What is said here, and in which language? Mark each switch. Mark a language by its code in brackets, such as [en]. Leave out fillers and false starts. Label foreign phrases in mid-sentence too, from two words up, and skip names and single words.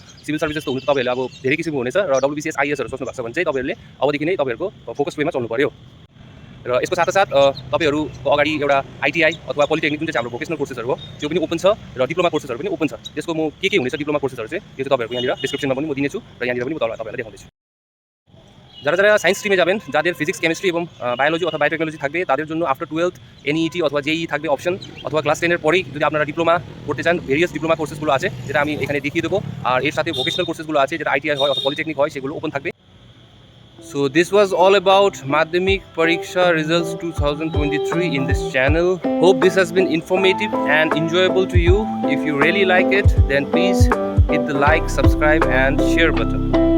[en] civil services [ne] त हुनु त तपाईहरुले अब धेरै किसिमको हुनेछ र डब्ल्युबिसिएस आईएएसहरु सोच्नु भएको छ भने चाहिँ तपाईहरुले अबदेखि नै तपाईहरुको फोकस वेमा चल्नु पर्यो। र यसको साथसाथ तपाईहरुको अगाडि एउटा आईटीआई अथवा पोलिटेक्निक जुन चाहिँ हाम्रो [en] vocational courses [ne] हो त्यो पनि ओपन छ र [en] diploma courses [ne] पनि ओपन छ। त्यसको म के हुनेछ [en] diploma courses [ne] चाहिँ यो चाहिँ तपाईहरुको यहाँनिर डिस्क्रिप्सनमा पनि म दिनेछु र यहाँनिर पनि म तपाईहरुलाई देखाउँदैछु। [bn] যারা যারা [en] science stream [bn] যাবেন, যাদের [en] physics chemistry [bn] এবং বায়োলজি অথবা বায়োটেকনোলজি থাকবে তাদের জন্য আফটার 12 এনইটি অথবা জেইই থাকবে অপশন, অথবা ক্লাস 10 এর পরেই যদি আপনারা ডিপ্লোমা করতে চান [en] various diploma courses [bn] আছে যেটা আমি এখানে দেখিয়ে দেবো। আর এর সাথে [en] vocational courses [bn] আছে যেটা আইটিআই হয় অথবা পলিটেকনিক হয় সেগুলো ওপেন থাকবে। [en] So this was all about Madhyamik Pariksha results 2023 in this channel. Hope this has been informative and enjoyable to you. If you really like it, then please hit the like, subscribe and share button.